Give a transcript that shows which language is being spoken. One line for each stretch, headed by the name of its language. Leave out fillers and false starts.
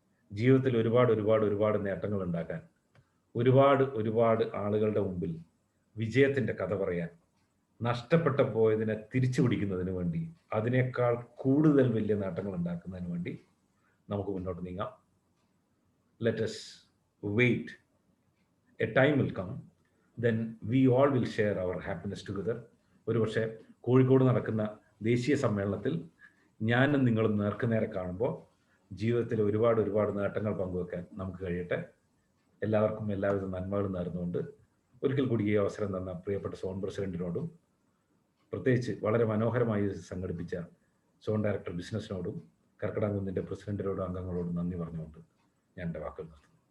Malayalam: ജീവിതത്തിൽ ഒരുപാട് നേട്ടങ്ങൾ ഉണ്ടാക്കാൻ, ഒരുപാട് ആളുകളുടെ മുമ്പിൽ വിജയത്തിൻ്റെ കഥ പറയാൻ, നഷ്ടപ്പെട്ടു പോയതിനെ തിരിച്ചു പിടിക്കുന്നതിന് വേണ്ടി, അതിനേക്കാൾ കൂടുതൽ വലിയ നേട്ടങ്ങൾ ഉണ്ടാക്കുന്നതിന് വേണ്ടി നമുക്ക് മുന്നോട്ട് നീങ്ങാം.
English: Let us wait. A time will come, then we all will share our happiness together.
Malayalam: ഒരുപക്ഷെ കോഴിക്കോട് നടക്കുന്ന ദേശീയ സമ്മേളനത്തിൽ ഞാനും നിങ്ങളും നേർക്കുനേരെ കാണുമ്പോൾ ജീവിതത്തിൽ ഒരുപാട് നേട്ടങ്ങൾ പങ്കുവെക്കാൻ നമുക്ക് കഴിയട്ടെ. എല്ലാവർക്കും എല്ലാവിധ നന്മകളും നേർന്നുകൊണ്ട് ഒരിക്കൽ കൂടി ഈ അവസരം തന്ന പ്രിയപ്പെട്ട സോൺ പ്രസിഡന്റിനോടും പ്രത്യേകിച്ച് വളരെ മനോഹരമായി സംഘടിപ്പിച്ച സോൺ ഡയറക്ടർ ബിസിനസ്സിനോടും കർക്കിടകംകുന്നിൻ്റെ പ്രസിഡന്റിനോടും അംഗങ്ങളോടും നന്ദി പറഞ്ഞുകൊണ്ട് ഞാൻ എൻ്റെ വാക്കുകൾ നിർത്തുന്നു.